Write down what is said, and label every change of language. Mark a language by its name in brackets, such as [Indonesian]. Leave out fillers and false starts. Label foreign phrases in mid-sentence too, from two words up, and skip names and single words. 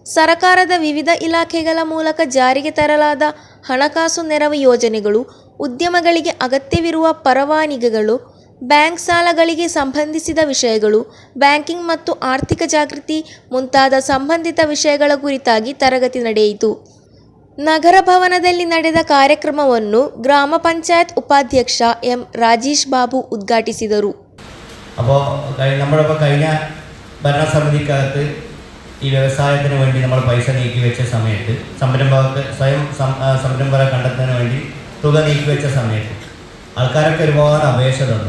[Kannada] ಸರಕಾರದ ವಿವಿಧ ಇಲಾಖೆಗಳ ಮೂಲಕ ಜಾರಿಗೆ ತರಲಾದ ಹಣಕಾಸು ನೆರವು ಯೋಜನೆಗಳು, ಉದ್ಯಮಗಳಿಗೆ ಅಗತ್ಯವಿರುವ ಪರವಾನಗಿಗಳು, ಬ್ಯಾಂಕ್ ಸಾಲಗಳಿಗೆ ಸಂಬಂಧಿಸಿದ ವಿಷಯಗಳು, ಬ್ಯಾಂಕಿಂಗ್ ಮತ್ತು ಆರ್ಥಿಕ ಜಾಗೃತಿ ಮುಂತಾದ ಸಂಬಂಧಿತ ವಿಷಯಗಳ ಕುರಿತಾಗಿ ತರಗತಿ ನಡೆಯಿತು. ನಗರ ಭವನದಲ್ಲಿ ನಡೆದ ಕಾರ್ಯಕ್ರಮವನ್ನು ಗ್ರಾಮ ಪಂಚಾಯತ್ ಉಪಾಧ್ಯಕ್ಷ ಎಂ ರಾಜೇಶ್ ಬಾಬು ಉದ್ಘಾಟಿಸಿದರು. [Malayalam] അപ്പോൾ നമ്മളിപ്പോൾ കഴിഞ്ഞ ഭരണസമിതിക്കകത്ത് ഈ വ്യവസായത്തിന് വേണ്ടി നമ്മൾ പൈസ നീക്കി വെച്ച സമയത്ത് സംരംഭകർക്ക് സ്വയം സംരംഭകരെ കണ്ടെത്തുന്നതിന് വേണ്ടി തുക നീക്കി വെച്ച സമയത്ത് ആൾക്കാരൊക്കെ ഒരുപാട് അപേക്ഷ തന്നു.